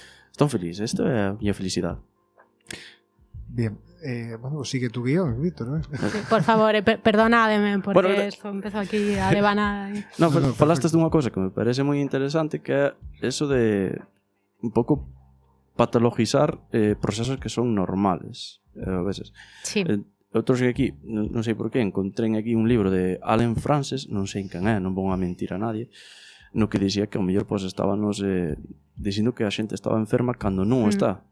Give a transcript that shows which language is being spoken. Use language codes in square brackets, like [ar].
[gl] Estou feliz, isto é a miña felicidade. [es] Bien, bueno, sigue tu guión, Víctor, ¿no? Por favor, perdonádeme, porque Bueno, esto empezó aquí a devanar. [gl] No, pero falaste dunha cousa que me parece moi interesante, que é eso de un pouco patologizar procesos que son normales, a veces. [es] Sí. [gl] Eu trouxe aquí, non sei por qué, encontrei aquí un libro de Allen Frances, non sei quen é, non vou a mentir a nadie, no que dicía que ao mellor pois estábamos dicindo que a xente estaba enferma cando non o está.